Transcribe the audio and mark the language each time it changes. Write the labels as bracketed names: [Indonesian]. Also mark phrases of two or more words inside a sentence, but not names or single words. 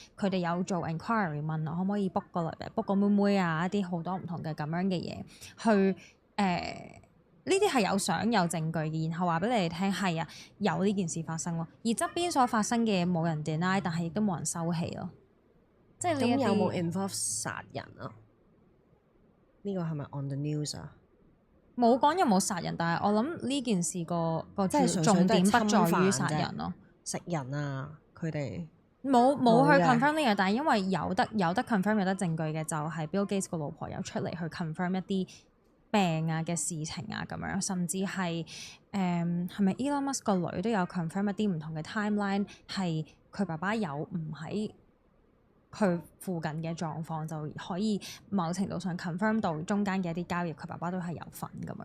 [Cantonese] 佢哋有做 inquiry 問我可唔可以 book 個妹妹啊，一啲好多唔同嘅咁樣嘅嘢去呢啲係有相有證據嘅，然後話俾你哋聽係啊，有呢件事發生咯。而側邊所發生嘅嘢冇人 deny，但係亦都冇人收起咯。即係呢一啲有冇 involve 殺人啊？呢個係咪 [English] on the news [Cantonese] 啊？冇講有冇殺人，但係我諗呢件事個重點不在於殺人咯。食人啊，佢哋冇去 confirm 呢樣，但係因為有得 confirm 有得證據嘅，就係 Bill Gates 個老婆有出嚟去 confirm 一啲病啊嘅事情啊咁樣，甚至係係咪 Elon Musk 個女都有 confirm 一啲唔同嘅 timeline， 係佢爸爸有唔喺佢附近嘅狀況，就可以某程度上 confirm 到中間嘅一啲交易，佢爸爸都係有份咁樣。